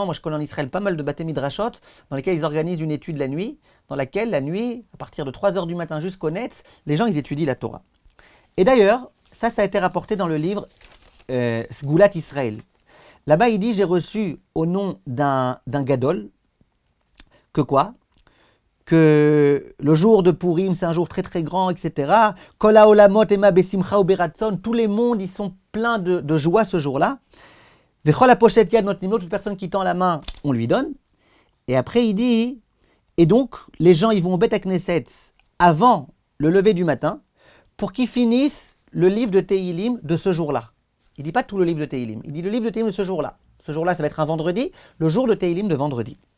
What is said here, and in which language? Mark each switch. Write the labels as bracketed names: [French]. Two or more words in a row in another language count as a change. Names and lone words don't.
[French] Moi, je connais en Israël pas mal de [Hebrew] בתי מדרשות [French] dans lesquels ils organisent une étude la nuit, dans laquelle la nuit, à partir de 3h du matin jusqu'au Netz, les gens ils étudient la Torah. Et d'ailleurs, ça a été rapporté dans le livre Sgulat Israël. Là-bas, il dit, j'ai reçu au nom d'un gadol, que quoi? Que le jour de Purim, c'est un jour très grand, etc. [Hebrew] כל העולמות מלאים בשמחה וברצון, [French] tous les mondes, ils sont pleins de joie ce jour-là. [Hebrew] וכל הפושט יד נותנים לו, [French] toute personne qui tend la main, on lui donne. Et après, il dit, et donc, les gens, ils vont au [Hebrew] בית כנסת [French] avant le lever du matin, pour qu'ils finissent le livre de Tehillim de ce jour-là. Il ne dit pas tout le livre de Tehillim, il dit le livre de Tehillim de ce jour-là. Ce jour-là, ça va être un vendredi, le jour de Tehillim de vendredi.